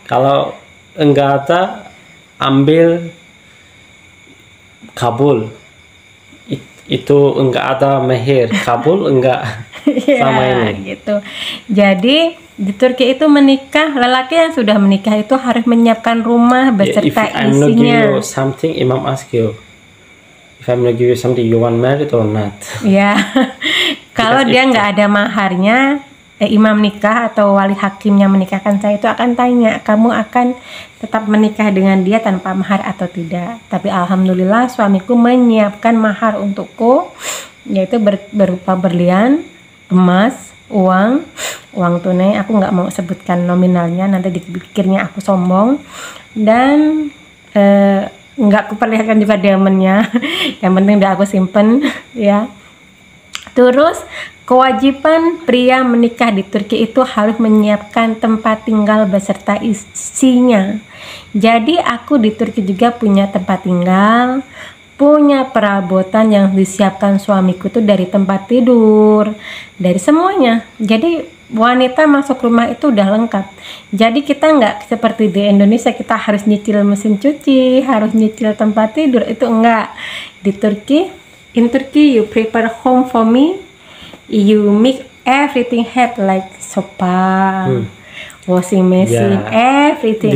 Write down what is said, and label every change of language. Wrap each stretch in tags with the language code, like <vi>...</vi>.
<id>Kalau enggak ada, ambil kabul. Itu enggak ada mahir, kabul enggak. Sama ini gitu. Jadi di Turki itu menikah, lelaki yang sudah menikah itu harus menyiapkan rumah beserta</id> <en>if I'm</en> <id>isinya.</id> <en>not give you something, imam ask you, if I'm not give you something, you want married or not?</en> <id>Ya, kalau dia nggak ada maharnya, imam nikah atau wali hakimnya menikahkan saya itu akan tanya, kamu akan tetap menikah dengan dia tanpa mahar atau tidak? Tapi alhamdulillah suamiku menyiapkan mahar untukku, yaitu berupa berlian, emas, uang tunai. Aku nggak mau sebutkan nominalnya, nanti dipikirnya aku sombong. Dan nggak aku perlihatkan juga diamondnya. Yang penting udah aku simpen ya. Terus kewajiban pria menikah di Turki itu harus menyiapkan tempat tinggal beserta isinya. Jadi aku di Turki juga punya tempat tinggal, punya perabotan yang disiapkan suamiku tuh, dari tempat tidur, dari semuanya. Jadi wanita masuk rumah itu udah lengkap. Jadi kita nggak seperti di Indonesia, kita harus nyicil mesin cuci, harus nyicil tempat tidur, itu enggak. Di Turki,</id> <en>in Turkey you prepare home for me, you make everything have like sofa, washing machine, everything.</en>